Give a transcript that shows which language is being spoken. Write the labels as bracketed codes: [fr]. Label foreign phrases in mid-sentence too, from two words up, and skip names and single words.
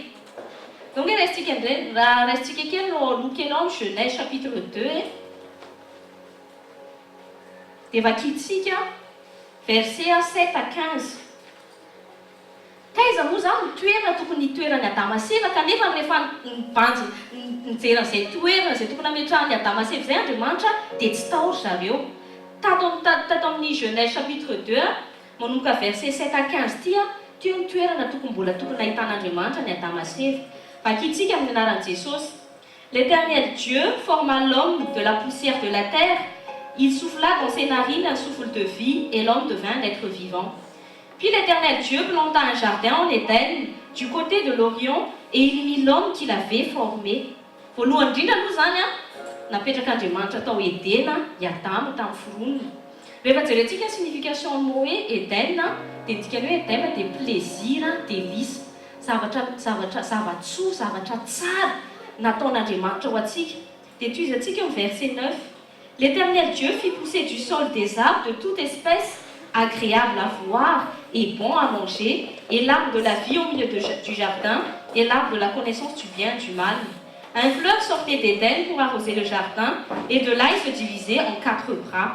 [mg] Donc raisitsika kely no aloha kely ao amin'ny [fr] Genèse chapitre [mg] 2 dia vakitsika [fr] verset 7 à 15. [mg] Taiza moa zany ny toerana tokony hitoeran'ny Adama sy Eva, kanefa rehefa nibanjy nijery an'izay toerana izay tokony hametrahan'ny Adama sy Eva izay Andriamanitra dia tsy tahory zareo. Tato amin'ny [fr] Genèse chapitre [mg] 2 manomboka [fr] verset 7 à 15 [mg] tia, teo ny toerana mbola tokony ahitan'Andriamanitra ny Adama sy Eva. Vakitsika amin'ny anaran'i Jesosy. [fr] L'Éternel Dieu forma l'homme de la poussière de la terre. Il souffla dans ses narines un souffle de vie et l'homme devint un être vivant. Puis l'Éternel Dieu planta un jardin en Éden du côté de l'Orient et il mit l'homme qu'il avait formé. [mg] Voalohany indrindra aloha zany a, napetrak'Andriamanitra tao Edena i Adama tamin'ny foronina. Rehefa jerentsika ny signification ny hoe Eden dia dikany hoe Eden dia [fr] plaisir, délice, [mg] zavatsoa, zavatra tsara nataon'Andriamanitra ho atsika. Dia toy izy atsika [fr] au verset 9. L'Éternel Dieu fit pousser du sol des arbres de toute espèce, agréables à voir et bons à manger, et l'arbre de la vie au milieu du jardin, et l'arbre de la connaissance du bien et du mal. Un fleuve sortait d'Éden pour arroser le jardin, et de là il se divisait en 4 bras.